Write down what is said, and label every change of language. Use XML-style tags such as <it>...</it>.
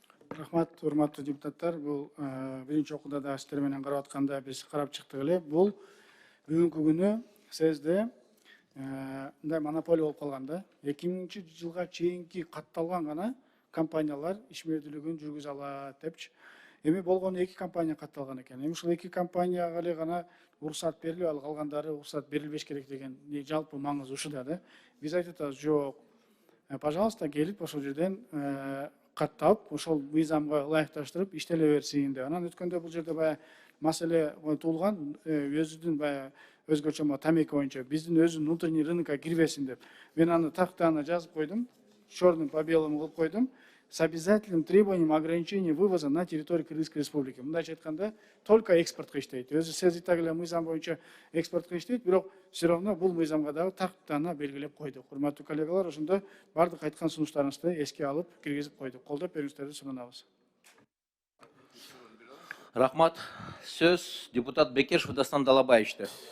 <ky>Рахмат, урматтуу депутаттар. Бул биринчи окууда да сиздер менен карап атканда биз карап чыктык эле. Бул бүгүнкү күнү СЭСде мындай монополия болуп калган да. 2000 жылга чейинки катталган гана компаниялар ишмердүүлүгүн жүргүзө алат депчи. Эми болгону эки компания катталган экен. Эми ушул эки компанияга эле гана уруксат берилип, ал калгандары уруксат берилбеш керек деген жалпы маңызы ушуда да. Биз айтып атабыз, жок. Пожалуйста, келип ошол жерден каттап, ошол мыйзамга ылайыкташтырып иштеле берсин деп. Анан өткөндө бул жерде баягы маселе туулган, өзүнүн баягы өзгөчө тамеки боюнча биздин өзүнүн</ky> <ru>внутренний</ru> <ky>рынокко кирбесин деп. Мен аны тактана жазып койдум,</ky> <ru>черным по белому</ru> <ky>кылып койдум.</ky> <ru>С обязательным требованием ограничения вывоза на территорию Кыргызской республики.</ru> <ky>Мындайча айтканда,</ky> <ru>только</ru> <ky>экспортко иштейт. Өзү СЭС Италия мыйзам боюнча экспортко иштейт, бирок</ky> <ru>все равно</ru> <ky>бул мыйзамга дагы тактана белгилеп койдук. Урматтуу коллегалар, ошондо бардык айткан сунуштарыңызды эске алып, киргизип койдук. Колдоп берүүңүздөрдү суунабыз. Рахмат. Сөз депутат Бекешев Дастан Далабаевичте.</ky>